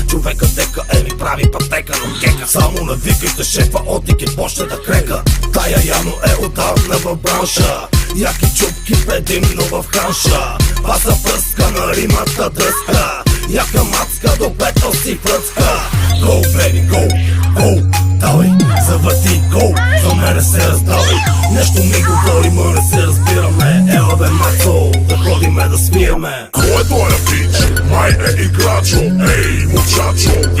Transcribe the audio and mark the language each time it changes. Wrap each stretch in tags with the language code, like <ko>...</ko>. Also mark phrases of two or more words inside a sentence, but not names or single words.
<bg>Човека дека ми прави пътека, но кека. Само навикайте шефа, отик и почне да крека. Тая явно е отдавна в бранша. Яки чупки предимно в ханша. Паса пръска на римата дръска. Яка мацка до петъл си връцка.</bg> <en>Go baby, go, go,</en> <bg>давай, завърти, go. За мене се раздавай. Нещо ми говори, ма не се разбираме. Ела бе мацо, да ходиме да свираме. Кой е тоя пич? Май е играчо, ей, мучачо.</bg>